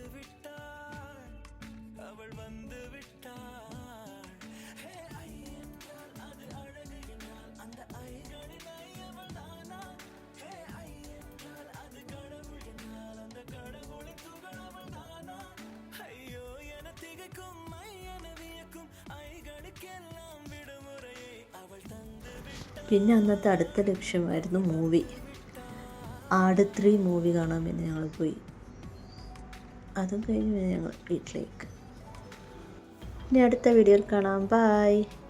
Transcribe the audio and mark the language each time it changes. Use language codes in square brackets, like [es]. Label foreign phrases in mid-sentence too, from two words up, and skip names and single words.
[ta] விட்டாள் அவள் வந்து விட்டாள் ஐ என்றால் அது அழகு என்றால் அந்த ஐகளின் ஐ அவள் தானா ஐ என்றால் அது கடவுள் என்றால் அந்த கடவுளின் துகள் அவள் தானா ஐயோ என திகைக்கும் ஐ என வியக்கும் ஐகளுக்கெல்லாம் விடுமுறையை அவள் தந்து விட்டாள். [ml] പിന്നെ അന്നത്തെ അടുത്ത ലക്ഷ്യമായിരുന്നു മൂവി. ആട് 3 മൂവി കാണാൻ പിന്നെ ഞങ്ങൾ പോയി. അതും കഴിഞ്ഞ് ഞങ്ങൾ വീട്ടിലേക്ക്. ഇനി അടുത്ത വീഡിയോയിൽ കാണാം. ബൈ.